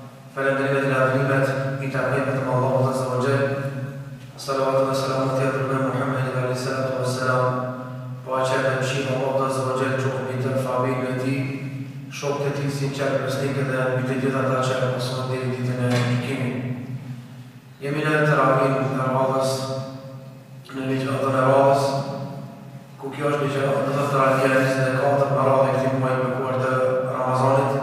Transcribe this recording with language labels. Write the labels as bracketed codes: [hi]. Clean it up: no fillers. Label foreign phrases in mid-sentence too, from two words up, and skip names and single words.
[sq] Falendrimet dhe lavdrimet I takojmë vetëm Allahut [ar] عز وجل. الصلوات والسلام te رسولنا محمد عليه الصلاة والسلام. [sq] Paqja dhe mëshira e Allahut [ar] عز وجل [sq] qoftë mbi të familjen e tij, shokët e tij sinqert besnikë dhe mbi të gjithë ata që mësojnë deri ditën e gjykimit. Jemi në Tarawih në Ramazan, në ligjëratën e Ramazanit, ku kjo është ligjëratë e Tarawih e 24 marrë e këtij muaji të bekuar të Ramazanit.